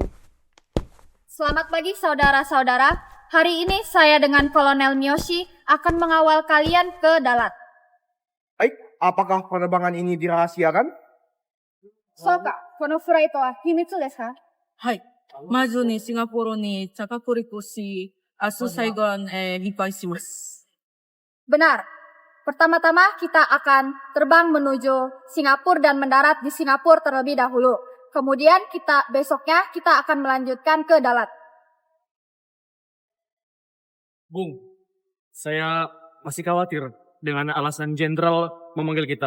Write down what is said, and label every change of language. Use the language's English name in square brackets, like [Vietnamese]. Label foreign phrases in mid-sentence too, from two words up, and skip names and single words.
[Indonesian] Selamat pagi saudara-saudara. Hari ini saya dengan Kolonel Miyoshi akan mengawal kalian ke Dalat. Baik, apakah penerbangan ini dirahasiakan? [Japanese] そうか、このflightは秘密ですか? はい。まずにシンガポールに着陸し、明日最後に離開します。 [Indonesian] Benar. Pertama-tama kita akan terbang menuju Singapura dan mendarat di Singapura terlebih dahulu. Kemudian besoknya kita akan melanjutkan ke Dalat. Bung, saya masih khawatir dengan alasan jenderal memanggil kita.